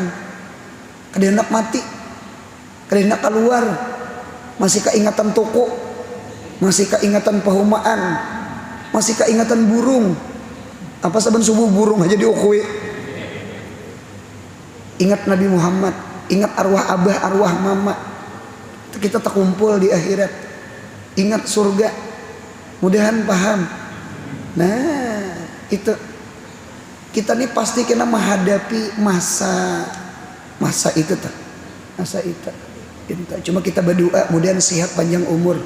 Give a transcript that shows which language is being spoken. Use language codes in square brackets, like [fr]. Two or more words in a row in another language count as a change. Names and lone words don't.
[bjn] Kada hendak mati, kada hendak keluar. Masih keingatan toko, masih keingatan pahumaan, masih keingatan burung. Apa saban subuh burung aja diukui. Ingat Nabi Muhammad, ingat arwah abah, arwah mama. [id] Kita terkumpul di akhirat. [bjn] Ingat surga. Mudahan paham. Nah, itu kita nih pasti kena menghadapi masa itu tak. Masa itu. Cuma kita berdoa mudahan sehat panjang umur.